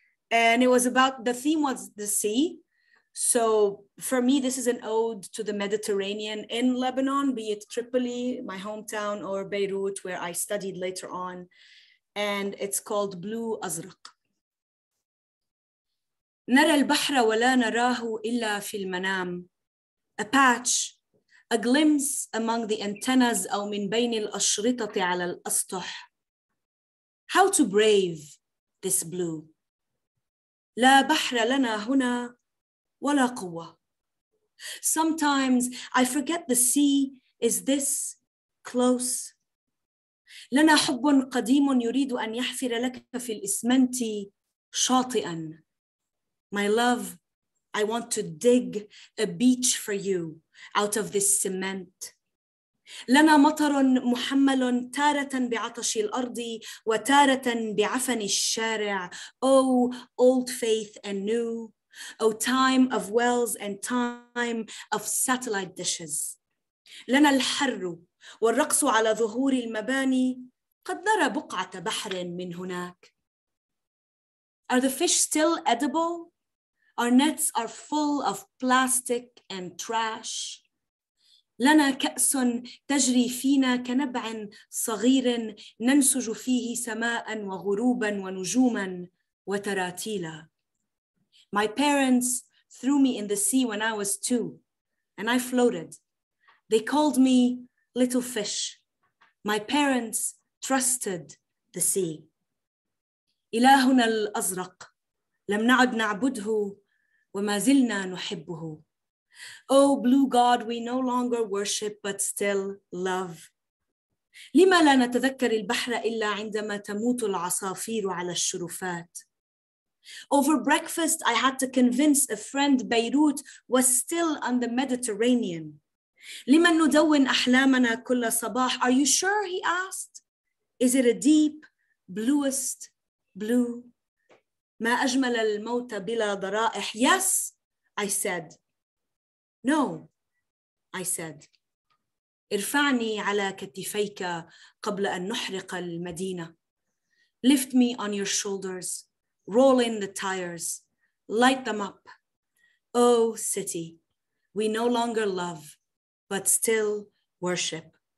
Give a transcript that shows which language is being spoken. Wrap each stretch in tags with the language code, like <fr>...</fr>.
<en>And it was about, the theme was the sea. So for me, this is an ode to the Mediterranean in Lebanon, be it Tripoli, my hometown, or Beirut, where I studied later on. And it's called Blue Azraq.</en> <ar>نرى البحر ولا نراه إلا في المنام.</ar> <en>A patch, a glimpse among the antennas</en> <ar>أو من بين الأشرطة على الأسطح.</ar> <en>How to brave this blue.</en> <ar>لا بحر لنا هنا ولا قوة.</ar> <en>Sometimes I forget the sea is this close.</en> <ar>لنا حب قديم يريد أن يحفر لك في الإسمنت شاطئا.</ar> <en>My love, I want to dig a beach for you out of this cement.</en> <ar>لنا مطر محمل تارة بعطش الأرض وتارة بعفن الشارع.</ar> <en>Oh, old faith and new. Oh, time of wells and time of satellite dishes.</en> <ar>لنا الحر والرقص على ظهور المباني. قد نرى بقعة بحر من هناك.</ar> <en>Are the fish still edible? Our nets are full of plastic and trash.</en> <ar>لنا كأس تجري فينا كنبع صغير ننسج فيه سماء وغروبا ونجوما وتراتيلا.</ar> <en>My parents threw me in the sea when I was 2, and I floated. They called me little fish. My parents trusted the sea.</en> <ar>إلهنا الأزرق لم نعد نعبده وما زلنا نحبه.</ar> <en>Oh, blue God, we no longer worship but still love.</en> <ar>لما لا نتذكر البحر إلا عندما تموت العصافير على الشرفات.</ar> <en>Over breakfast, I had to convince a friend Beirut was still on the Mediterranean.</en> <ar>لمن ندون أحلامنا كل صباح.</ar> <en>Are you sure, he asked? Is it a deep, bluest blue.</en> <ar>ما أجمل الموت بلا ضرائح.</ar> <en>Yes, I said. No, I said.</en> <ar>ارفعني على كتفيك قبل أن نحرق المدينة.</ar> <en>Lift me on your shoulders, roll in the tires, light them up. Oh, city, we no longer love, but still worship.</en>